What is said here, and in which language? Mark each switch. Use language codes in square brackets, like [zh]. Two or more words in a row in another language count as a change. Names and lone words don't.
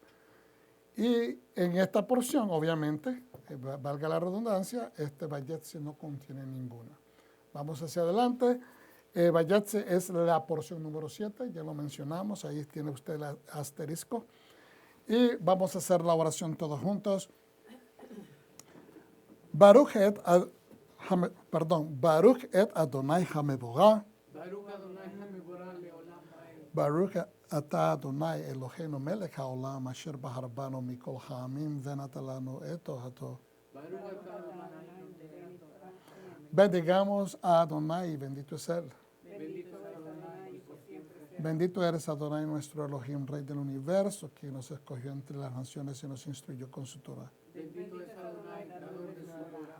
[es] Y en esta porción, obviamente, valga la redundancia, Vayetze no contiene ninguna. Vamos hacia adelante. Vayetze es la porción número 7, ya lo mencionamos, ahí tiene usted el asterisco. Y vamos a hacer la oración todos juntos. [he] ברכו את אדוני המבורך. ברוך אתה אדוני אלוהינו מלך העולם אשר בחר בנו מכל העמים ונתן לנו את תורתו. [es] Bendigamos a Adonai, bendito es Él. Bendito eres Adonai, nuestro Elohim, Rey del universo, que nos escogió entre las naciones y nos instruyó con su Torah. Bendito es Adonai, dador de su Torah.